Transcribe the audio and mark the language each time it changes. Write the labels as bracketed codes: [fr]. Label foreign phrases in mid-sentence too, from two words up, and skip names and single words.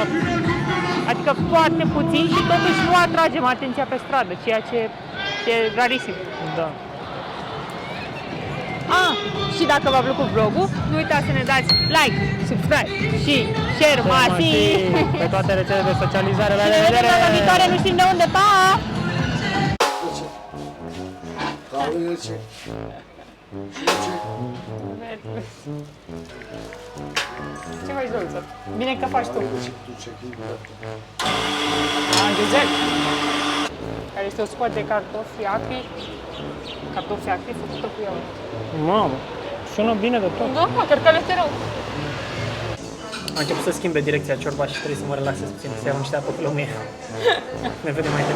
[ro] Adică foarte puțin și totuși nu atragem atenția pe stradă, ceea ce e rarisim. da. Și dacă v-a plăcut vlogul, nu uitați să ne dați [en] like, subscribe [ro] și share masiv. Pe toate rețelele de socializare. La Ne vedem revedere! data viitoare, nu știm de unde, pa! [tr] Kahveleri çek. Şunu çek. [ro] Ce faci, Doluță? Bine că faci tu. [tr] Kahveleri çek. Dur çekeyim bir dakika. Gâzel. [ro] Care este o supă de cartofi acri. Cartofi acri făcută cu iaurt. Mamă, sună bine de tot. Da, mă, cred că le este rău. A început să schimbe direcția ciorba și trebuie să mă relaxez puțin, să iau niște apă cu lămâie.